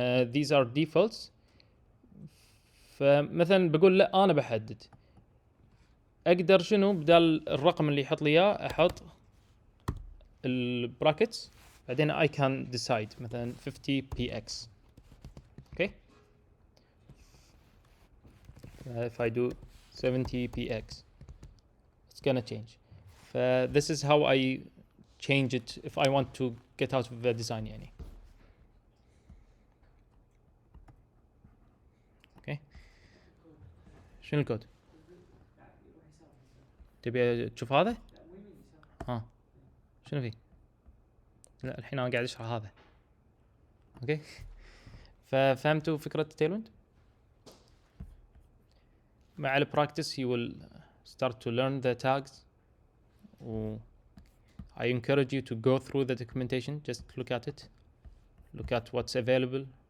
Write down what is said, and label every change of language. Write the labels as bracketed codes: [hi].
[en] these are defaults. [ar] فمثلا بقول لا انا بحدد اقدر شنو بدال الرقم اللي يحط لي اياه احط البراكتس بعدين [en] I can decide [ar] مثلا 50px. [en] okay, if I do 70px it's gonna change. this is how I change it if I want to get out of the design يعني. [ar] okay, شنو الكود؟ تبي تشوف هذا؟ ها شنو فيه؟ لا الحين انا قاعد اشرح هذا. اوكي ففهمتوا فكرة تيلويند؟ مع البراكتس [en] you will start to learn the tags. I encourage you to go through the documentation, just look at it, look at what's available.